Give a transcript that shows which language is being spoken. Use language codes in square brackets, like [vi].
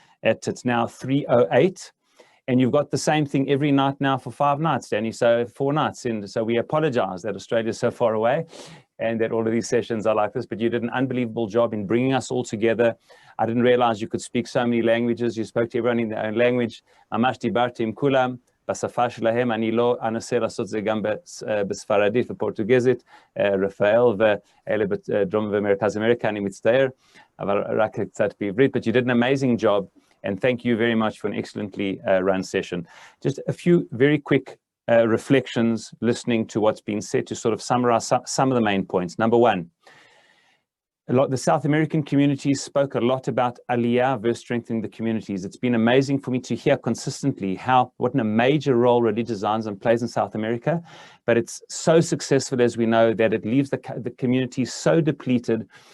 [en] It's now 3:08, and you've got the same thing every night now for 5 nights, Danny, so 4 nights in. So we apologize that Australia is so far away and that all of these sessions are like this, but you did an unbelievable job in bringing us all together. I didn't realize you could speak so many languages. You spoke to everyone in their own language. [he] ממש דיברתי עם כולם. בשפה שלהם, אני לא אנסה לעשות זה גם בספרדית ופורטוגזית, רפאל ואלה בדרום ומרכז אמריקה, אני מצטער, אבל רק קצת בעברית, [en] but you did an amazing job, and thank you very much for an excellently run session. Just a few very quick reflections, listening to what's been said to sort of summarize some of the main points. Number one, the South American communities spoke a lot about Aliyah versus strengthening the communities. It's been amazing for me to hear consistently what a major role religious Zionism plays in South America, but it's so successful, as we know, that it leaves the community so depleted.